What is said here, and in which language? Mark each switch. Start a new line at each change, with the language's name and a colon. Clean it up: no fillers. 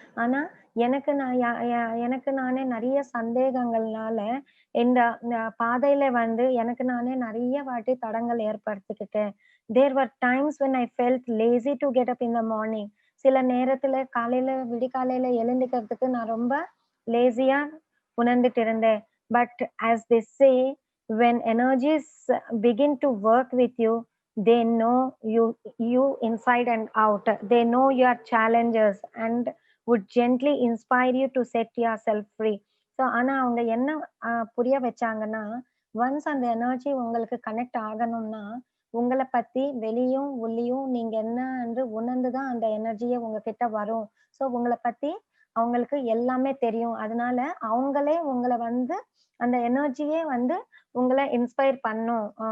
Tamil: ஆனா எனக்கு நான் எனக்கு நானே நிறைய சந்தேகங்கள்னால இந்த பாதையில வந்து எனக்கு நானே நிறைய வாட்டி தடங்கள் ஏற்படுத்திக்கிட்டேன்.
English: There were times when I felt lazy to get up in the morning.
Tamil: சில நேரத்துல விடிகாலையில எழுந்துக்கிறதுக்கு நான் ரொம்ப லேசியா உணர்ந்துட்டு இருந்தேன்.
English: But as they say, when energies begin to work with you, they know you inside and out. They know your challenges and would gently inspire you to set yourself free.
Tamil: So ஆனா அவங்க என்ன புரிய வச்சாங்கன்னா, once அந்த energy உங்களுக்கு connect ஆகணும்னா, உங்கள பத்தி வெளியும் உள்ளியும் நீங்க என்னன்று உணர்ந்து தான் அந்த எனர்ஜியே உங்ககிட்ட வரும். ஸோ உங்கள பத்தி அவங்களுக்கு எல்லாமே தெரியும். அதனால அவங்களே உங்கள வந்து அந்த எனர்ஜியே வந்து உங்கள இன்ஸ்பயர் பண்ணும்.